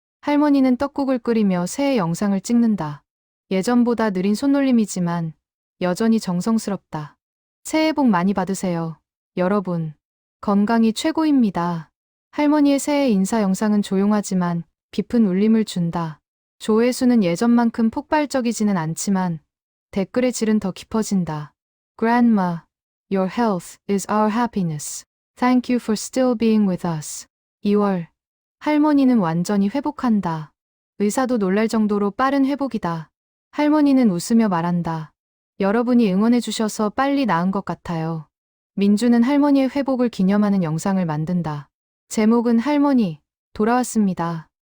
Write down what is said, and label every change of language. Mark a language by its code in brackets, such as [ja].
[ko] 할머니는 떡국을 끓이며 새해 영상을 찍는다. 예전보다 느린 손놀림이지만 여전히 정성스럽다. 새해 복 많이 받으세요. 여러분, 건강이 최고입니다. 할머니의 새해 인사 영상은 조용하지만 깊은 울림을 준다. 조회수는 예전만큼 폭발적이지는 않지만 댓글의 질은 더 깊어진다. [en] Grandma, your health is our happiness. Thank you for still being with us. [ko] 2월, 할머니는 완전히 회복한다. 의사도 놀랄 정도로 빠른 회복이다. 할머니는 웃으며 말한다. 여러분이 응원해주셔서 빨리 나은 것 같아요. 민주는 할머니의 회복을 기념하는 영상을 만든다. 제목은 할머니, 돌아왔습니다.